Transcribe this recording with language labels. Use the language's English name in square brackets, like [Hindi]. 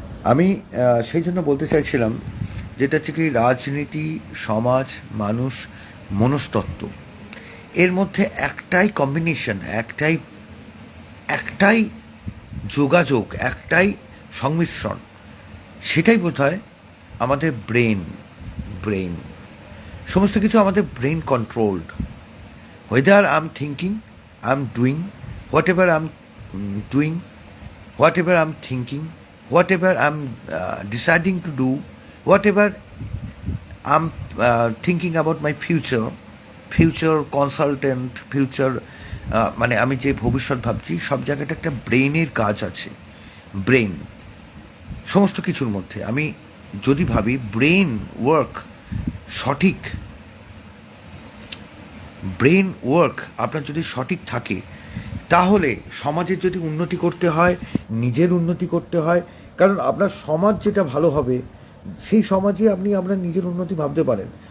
[Bangla] আমি সেই জন্য বলতে চাইছিলাম যেটা হচ্ছে কি, রাজনীতি, সমাজ, মানুষ, মনস্তত্ত্ব, এর মধ্যে একটাই কম্বিনেশন, একটাই যোগাযোগ, একটাই সংমিশ্রণ, সেটাই বোধহয় আমাদের ব্রেন। সমস্ত কিছু আমাদের brain controlled. [English] whether I'm thinking, I'm doing, whatever I'm doing, whatever I'm thinking, whatever I'm deciding to do, whatever I'm thinking about my future consultant, future [Bangla] আমি যে ভবিষ্যৎ ভাবছি, সব জায়গাটা একটা ব্রেনের কাজ আছে। ব্রেন সমস্ত কিছুর মধ্যে আমি যদি ভাবি ব্রেন ওয়ার্ক সঠিক, ব্রেন ওয়ার্ক আপনার যদি সঠিক থাকে, তাহলে সমাজের যদি উন্নতি করতে হয়, নিজের উন্নতি করতে হয়, কারণ আপনার সমাজ যেটা ভালো হবে সেই সমাজে আপনি আপনার নিজের উন্নতি ভাবতে পারেন।